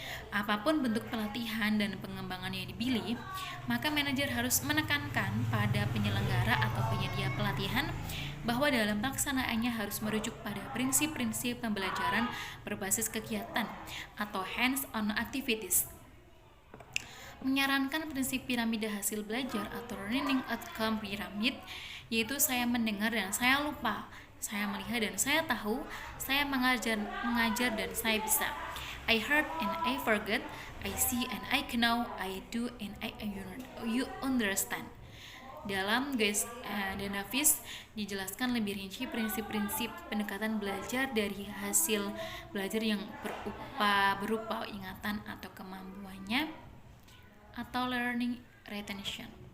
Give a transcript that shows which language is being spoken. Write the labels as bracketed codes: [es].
[id] Apapun bentuk pelatihan dan pengembangan yang dipilih, maka manajer harus menekankan pada penyelenggara atau penyedia pelatihan bahwa dalam pelaksanaannya harus merujuk pada prinsip-prinsip pembelajaran berbasis kegiatan atau hands-on activities. Menyarankan prinsip piramida hasil belajar atau learning outcome pyramid, yaitu saya mendengar dan saya lupa, saya melihat dan saya tahu, saya mengajar dan saya bisa. [en] I heard and I forget, I see and I know, I do and you understand. [id] Dalam Guys dan Davis dijelaskan lebih rinci prinsip-prinsip pendekatan belajar dari hasil belajar yang berupa ingatan atau kemampuannya atau learning retention.